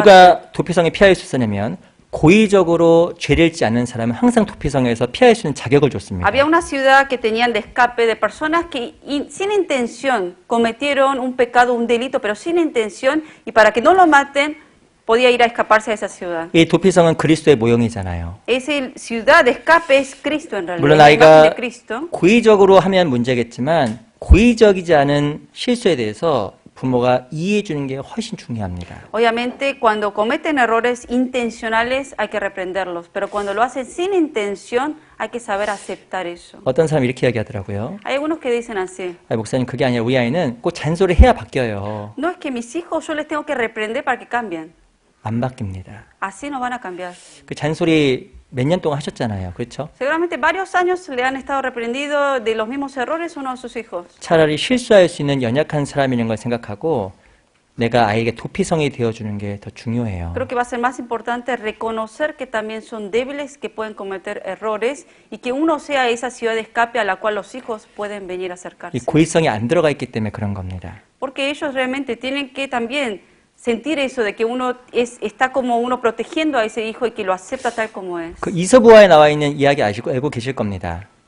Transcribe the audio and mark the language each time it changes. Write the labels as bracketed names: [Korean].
[Korean] 누가 도피성에 피할 수 있었냐면 고의적으로 죄를 짓지 않는 사람은 항상 도피성에서 피할 수 있는 자격을 줬습니다. [Spanish] Había una ciudad que tenían de escape de personas que sin intención cometieron un pecado, un delito, pero sin intención, y para que no lo maten, podía ir a escaparse a esa ciudad. [Korean] 이 도피성은 그리스도의 모형이잖아요. [Spanish] Esa ciudad de escape es Cristo en realidad, [Korean] 물론 [Spanish] la imagen [Korean] 아이가 [Spanish] de Cristo. [Korean] 고의적으로 하면 문제겠지만 고의적이지 않은 실수에 대해서 부모가 이해해 주는 게 훨씬 중요합니다. [Spanish] Obviamente, cuando cometen errores intencionales hay que reprenderlos, pero cuando lo hacen sin intención hay que saber aceptar eso. [Korean] 어떤 사람이 이렇게 이야기하더라고요. [Spanish] Hay algunos que dicen así, [Korean] 아, 목사님 그게 아니라 우리 아이는 꼭 잔소리 해야 바뀌어요. [Spanish] no es que mis hijos yo les tengo que reprender para que cambien, [Korean] 안 바뀝니다. [Spanish] así no van a cambiar. [Korean] 그 잔소리 몇 년 동안 하셨잖아요. 그렇죠? [Spanish] Seguramente varios años le han estado reprendido de los mismos errores uno de sus hijos. [Korean] 차라리 실수할 수 있는 연약한 사람이라는 걸 생각하고 내가 아이에게 도피성이 되어주는 게 더 중요해요. [Spanish] Creo que va a ser más importante reconocer que también son débiles, que pueden cometer errores y que uno sea esa ciudad de escape a la cual los hijos pueden venir a [Korean] 이 [Spanish] acercarse. [Korean] 고의성이 안 들어가 있기 때문에 그런 겁니다. [Spanish] Porque ellos realmente tienen que también sentir eso de que uno está como uno protegiendo a ese hijo y que lo acepta tal como es. [Korean] 그 이솝우화에 나와 있는 이야기 알고 계실 겁니다.